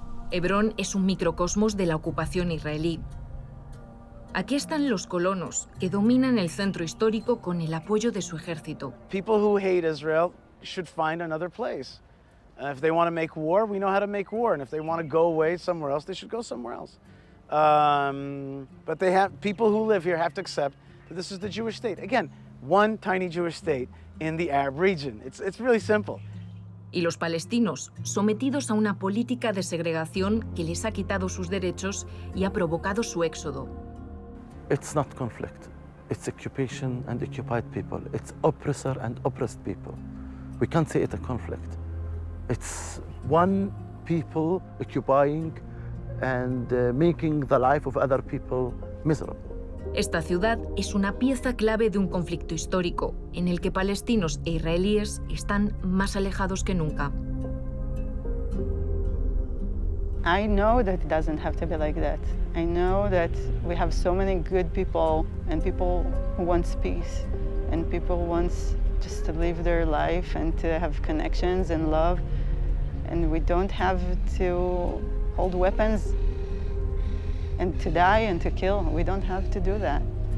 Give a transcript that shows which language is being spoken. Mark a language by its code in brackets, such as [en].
[es] Hebrón es un microcosmos de la ocupación israelí. Aquí están los colonos, que dominan el centro histórico con el apoyo de su ejército. [en] People who hate Israel should find another place. If they want to make war, we know how to make war. And if they want to go away somewhere else, they should go somewhere else. But people who live here have to accept that this is the Jewish state. Again, one tiny Jewish state in the Arab region. It's really simple. [es] Y los palestinos, sometidos a una política de segregación que les ha quitado sus derechos y ha provocado su éxodo. [en] It's not conflict. It's occupation and occupied people. It's oppressor and oppressed people. We can't say it a conflict. It's one people occupying and making the life of other people miserable. [es] Esta ciudad es una pieza clave de un conflicto histórico en el que palestinos e israelíes están más alejados que nunca. [en] I know that it doesn't have to be like that. I know that we have so many good people and people who want peace and people who want just to live their life and to have connections and love. And we don't have to hold weapons and to die and to kill. We don't have to do that.